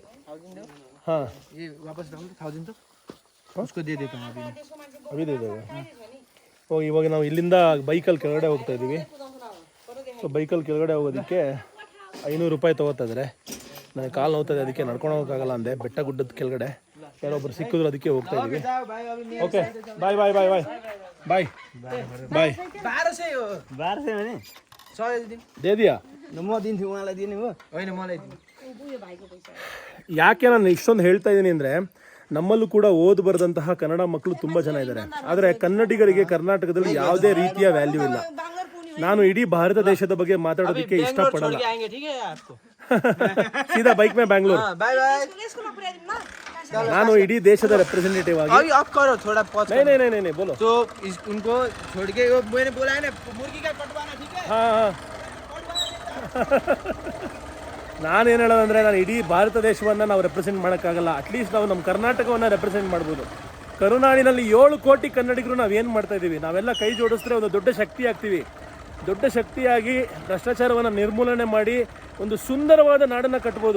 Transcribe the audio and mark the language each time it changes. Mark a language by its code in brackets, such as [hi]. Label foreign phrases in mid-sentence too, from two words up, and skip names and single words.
[kn] ಹಾಂ, ಓ, ಇವಾಗ ನಾವು ಇಲ್ಲಿಂದ ಬೈಕಲ್ಲಿ ಕೆಳಗಡೆ ಹೋಗ್ತಾ ಇದ್ದೀವಿ. ಸೊ ಬೈಕಲ್ಲಿ ಕೆಳಗಡೆ ಹೋಗೋದಕ್ಕೆ 500 ರೂಪಾಯಿ ತೊಗೋತಾ ಇದ್ದಾರೆ. ನನಗೆ ಕಾಲು ನೋವ್ತದೆ, ಅದಕ್ಕೆ ನಡ್ಕೊಂಡು ಹೋಗೋಕ್ಕಾಗಲ್ಲ ಅಂದೆ. ಬೆಟ್ಟ ಗುಡ್ಡದ ಕೆಳಗಡೆ ಯಾರೊಬ್ಬರು ಸಿಕ್ಕಿದ್ರು, ಅದಕ್ಕೆ ಹೋಗ್ತಾ ಇದ್ದೀವಿ. [en] okay, bye bye bye bye bye bye. [ne] 1200 भने 100 दिन [hi] दे दिया? [ne] म दिन्छु, उहाँलाई दिने हो होइन, मलाई दिनु. [kn] ಯಾಕೆ ನಾನು ಇಷ್ಟೊಂದು ಹೇಳ್ತಾ ಇದ್ದೀನಿ ಅಂದರೆ, ನಮ್ಮಲ್ಲೂ ಕೂಡ ಓದು ಬರೆದಂತಹ ಕನ್ನಡ ಮಕ್ಕಳು ತುಂಬ ಜನ ಇದ್ದಾರೆ. ಆದರೆ ಕನ್ನಡಿಗರಿಗೆ ಕರ್ನಾಟಕದಲ್ಲಿ ಯಾವುದೇ ರೀತಿಯ ವ್ಯಾಲ್ಯೂ ಇಲ್ಲ. ನಾನು ಇಡೀ ಭಾರತ ದೇಶದ ಬಗ್ಗೆ ಮಾತಾಡೋದಕ್ಕೆ ಇಷ್ಟಪಡಲ್ಲ. [hi] आएंगे ठीक है आपको सीधा बाइक में बैंगलोर. [en] bye bye [kn] ನಾನು ಇಡೀ ದೇಶದ ರೆಪ್ರೆಸೆಂಟೇಟಿವ್ ಆಗಿ [hi] अभी आप करो थोड़ा पॉज ने बोलो. तो उनको छोड़ के वो मैंने बोला है ना मुर्गी का कटवाना ठीक है [kn] ಹಾಂ ನಾನೇನು ಹೇಳೋದಂದರೆ ನಾನು ಇಡೀ ಭಾರತ ದೇಶವನ್ನು ನಾವು ರೆಪ್ರೆಸೆಂಟ್ ಮಾಡೋಕ್ಕಾಗಲ್ಲ. [en] at least [kn] ನಾವು ನಮ್ಮ ಕರ್ನಾಟಕವನ್ನು ರೆಪ್ರೆಸೆಂಟ್ ಮಾಡ್ಬೋದು. ಕರುನಾಡಿನಲ್ಲಿ 7 ಕೋಟಿ ಕನ್ನಡಿಗರು ನಾವೇನು ಮಾಡ್ತಾ ಇದ್ದೀವಿ, ನಾವೆಲ್ಲ ಕೈ ಜೋಡಿಸಿದ್ರೆ ಒಂದು ದೊಡ್ಡ ಶಕ್ತಿ ಆಗ್ತೀವಿ. ದೊಡ್ಡ ಶಕ್ತಿಯಾಗಿ ಭ್ರಷ್ಟಾಚಾರವನ್ನು ನಿರ್ಮೂಲನೆ ಮಾಡಿ ಒಂದು ಸುಂದರವಾದ ನಾಡನ್ನು ಕಟ್ಬೋದು.